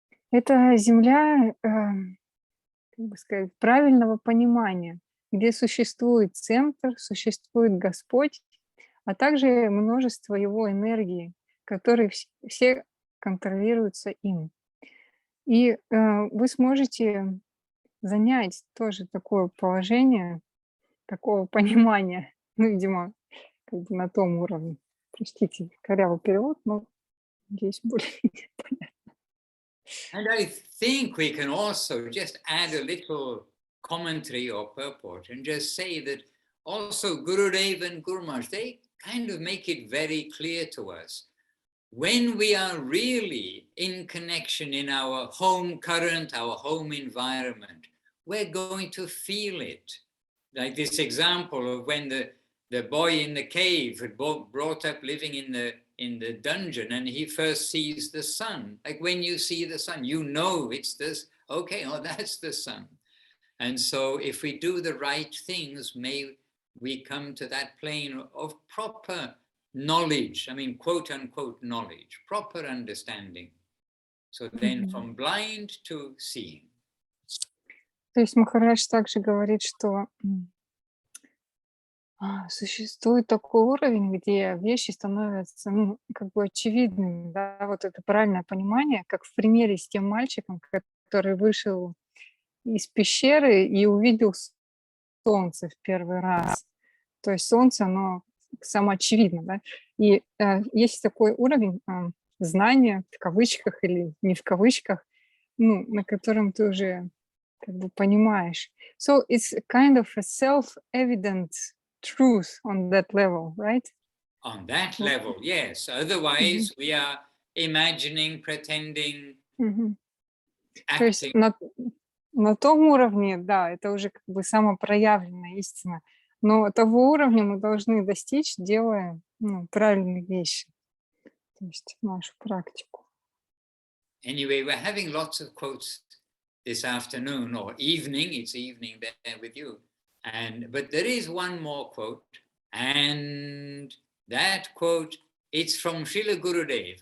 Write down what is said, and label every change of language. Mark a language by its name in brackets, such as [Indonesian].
[Russian] Это земля, как бы сказать, правильного понимания, где существует центр, существует Господь, а также множество его энергии, которые все контролируются им. И вы сможете занять тоже такое положение, такого понимания, видимо, как бы на том уровне. Простите, корявый перевод, но здесь более понятно. [English] And I think we can also just add a little commentary or purport and just say that also Gurudev and Guru Maharaj, they kind of make it very clear to us when we are really in connection in our home current, our home environment, we're going to feel it. Like this example of when the boy in the cave had brought up living in the dungeon and he first sees the sun. Like when you see the sun, you know it's this, okay, oh, that's the sun. And so if we do the right things, may we come to that plane of proper knowledge, I mean, quote unquote knowledge, proper understanding. So then from blind to seeing. [Russian] То есть Махарадж также говорит, что существует такой уровень, где вещи становятся, как бы очевидными, да, вот это правильное понимание, как в примере с тем мальчиком, который вышел из пещеры и увидел солнце в первый раз. То есть солнце, оно самоочевидно, да, и есть такой уровень знания, в кавычках или не в кавычках, на котором ты уже как бы понимаешь. [English] So it's kind of a self-evident truth on that level, right? On that level, yes. Otherwise, we are imagining, pretending, acting. [Russian] То есть на том уровне, да, это уже как бы самопроявленная истина. Но того уровня мы должны достичь, делая правильные вещи. То есть нашу практику. [English] Anyway, we're having lots of quotes this afternoon or evening. It's evening there with you. But there is one more quote, and that quote, it's from Srila Gurudev.